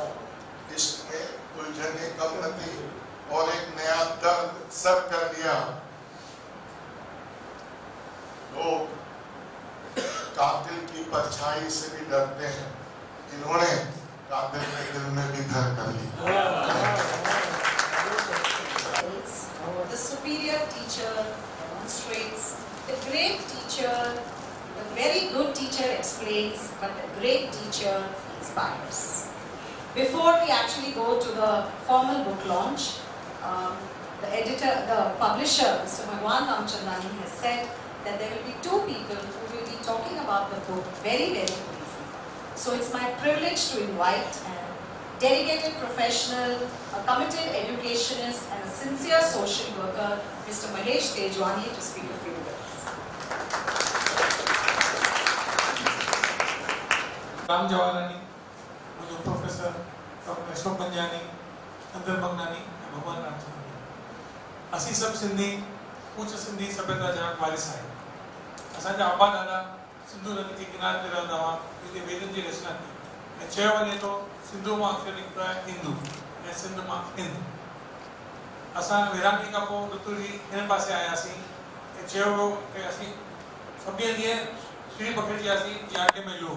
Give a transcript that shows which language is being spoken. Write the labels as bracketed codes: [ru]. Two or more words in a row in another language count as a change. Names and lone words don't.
[hi] इश्क में उलझने कम न थी और एक नया दर्द सर कर दिया। लोग कातिल की परछाई से भी डरते हैं, इन्होंने कातिल के दिल में भी घर कर लिया। [en] The superior teacher demonstrates, the great teacher, the very good teacher explains, but the great teacher inspires. Before we actually go to the formal book launch, the publisher, Mr. Bhagwan Ramchandani, has said that there will be two people who will be talking about the book very, very briefly. So it's my privilege to invite a dedicated professional, a committed educationist, and a sincere social worker, Mr. Mahesh Tejwani, to speak a few words. [sd] राम जवाहरानी, मुझे प्रोफेसर डॉक्टर अशोक पंजानी, अंदर मंगनानी, भगवान रामचंद्रानी, असी सब सिंधी उच्च सिंधी सभ्यता जा वारिस आहिनि। असांजा आबा दादा सिंधु नदी के किनारे ते रहंदा हुआ, हिते वेदनि जी रचना थी ऐं चयो वञे थो सिंधु मां अक्षर निकितो आहे हिंदू ऐं सिंध मां हिंद। असां विरांगी खां पोइ बिल्कुलु हिन पासे आयासीं ऐं चयो वियो कि असीं सभिनी ॾींहं सीढ़ी पकड़ियासीं जीअं अटे में लूणु।